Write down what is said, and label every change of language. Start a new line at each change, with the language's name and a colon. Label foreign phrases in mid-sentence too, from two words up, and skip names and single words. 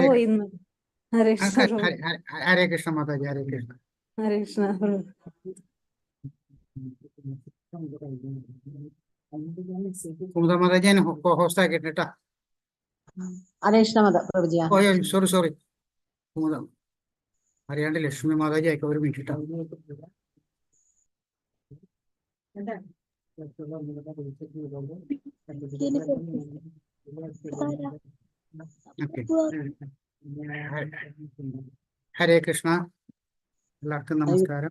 Sanskrit: हरे इന്ന് हरे कृष्णा प्रभु. हरे हरे कृष्ण माता जी, हरे कृष्ण. हरे कृष्णा प्रभु.
Malayalam: കുമുദ മാതാജി ഞാൻ ഹോസ്റ്റ് ആക്കിട്ടാ.
Sanskrit: ഹരേ കൃഷ്ണ പ്രഭു ജി.
Malayalam: സോറി കുമുദ അറിയാണ്ട് ലക്ഷ്മി മാതാജി ആയിക്കോ, ഒരു മിനിറ്റ്.
Sanskrit: ഹരേ കൃഷ്ണ,
Malayalam: എല്ലാവർക്കും നമസ്കാരം.